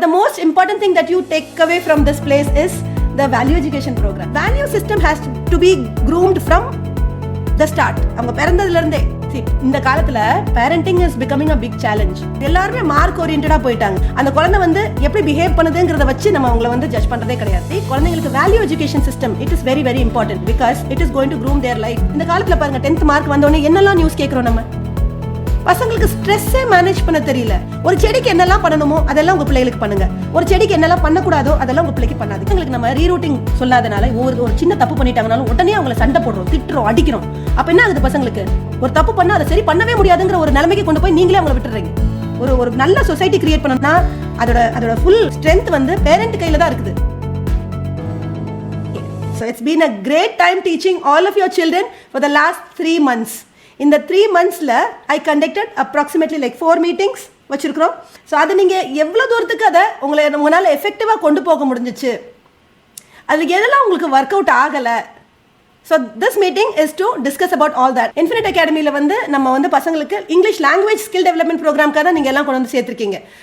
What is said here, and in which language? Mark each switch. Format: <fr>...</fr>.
<en>important thing that you take away from this place is the value education program. Value system has to be groomed from the start.</en> <ta>அவங்க பிறந்ததுல இருந்தே இந்த காலத்துல</ta> <en>Parenting is becoming a big challenge.</en> <ta>எல்லாரும் mark ஓரியன்டடா போயிட்டாங்க. அந்த குழந்தை வந்து எப்படி பிஹேவ் பண்ணுதுங்கறத வச்சு நம்ம அவங்கள வந்து ஜட்ஜ் பண்றதே கிடையாது.</ta> <en>குழந்தைகளுக்கு value education system it is very very important because it is going to groom their life.</en> <ta>இந்த காலத்துல பாருங்க 10th மார்க் வந்த உடனே என்னெல்லாம் நியூஸ் கேக்குறோம் நம்ம. பசங்களுக்கு ஸ்ட்ரெஸ்ஸே மேனேஜ் பண்ண தெரியல. ஒரு செடிக்கு என்னெல்லாம் பண்ணணுமோ அதெல்லாம் உங்க பிள்ளைகளுக்கு பண்ணுங்க. ஒரு செடிக்கு என்னெல்லாம் பண்ணக்கூடாதோ அதெல்லாம் உங்க பிள்ளைக்கு பண்ணாது. எங்களுக்கு நம்ம ரீரூட்டிங் சொல்லாதனால ஒரு சின்ன தப்பு பண்ணிட்டாங்கனாலும் உடனே அவங்கள சண்டை போடுறோம், திட்டுறோம், அடிக்கிறோம். அப்ப என்ன ஆகுது பசங்களுக்கு? ஒரு தப்பு பண்ணா அதை சரி பண்ணவே முடியாதுங்கிற ஒரு நிலைமைக்கு கொண்டு போய் நீங்களே அவங்கள விட்டுறீங்க. ஒரு நல்ல சொசைட்டி கிரியேட் பண்ணணும்னா அதோட ஃபுல் ஸ்ட்ரென்த் வந்து பேரண்ட் கையில தான் இருக்குது.</ta> <en>So it's been a great time teaching all of your children for the last 3 months. In the 3 monthsல I conducted approximately like 4 meetings வச்சிருக்கிறோம்.</en> <ta>ஸோ அது நீங்கள் எவ்வளோ தூரத்துக்கு அதை உங்களால் எஃபெக்டிவாக கொண்டு போக முடிஞ்சிச்சு, அதுக்கு எதெல்லாம் உங்களுக்கு ஒர்க் அவுட் ஆகலை.</ta> <en>So this meeting is to discuss about all that.</en> <ta>Infinite அகாடமியில் வந்து நம்ம வந்து பசங்களுக்கு இங்கிலீஷ் லாங்குவேஜ் ஸ்கில் டெவலப்மெண்ட் ப்ரோக்ராம்க்காக தான் நீங்கள் எல்லாம் கொண்டு வந்து சேர்த்துருக்கீங்க.</ta>